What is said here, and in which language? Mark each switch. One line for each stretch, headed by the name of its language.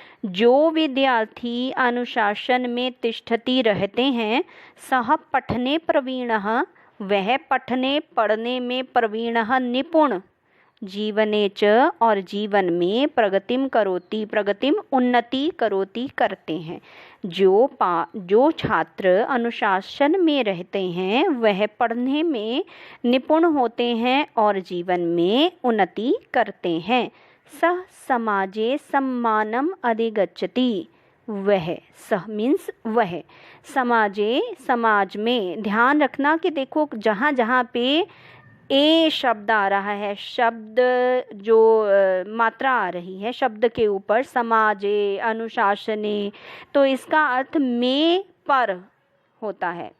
Hindi: जो विद्यार्थी अनुशासन में तिष्ठति रहते हैं, सः पठने प्रवीणः, वह पठने पढ़ने में प्रवीणः निपुण, जीवने च और जीवन में प्रगतिम करोति, प्रगतिम उन्नति करोति करते हैं। जो छात्र अनुशासन में रहते हैं वह पढ़ने में निपुण होते हैं और जीवन में उन्नति करते हैं।
Sanskrit: सः समाजे सम्मानम अधिगच्छति।
Hindi: वह, सह मीन्स वह, समाजे समाज में, ध्यान रखना कि देखो जहाँ जहाँ पे ए शब्द आ रहा है, शब्द जो मात्रा आ रही है शब्द के ऊपर, समाजे, अनुशासने, तो इसका अर्थ में पर होता है।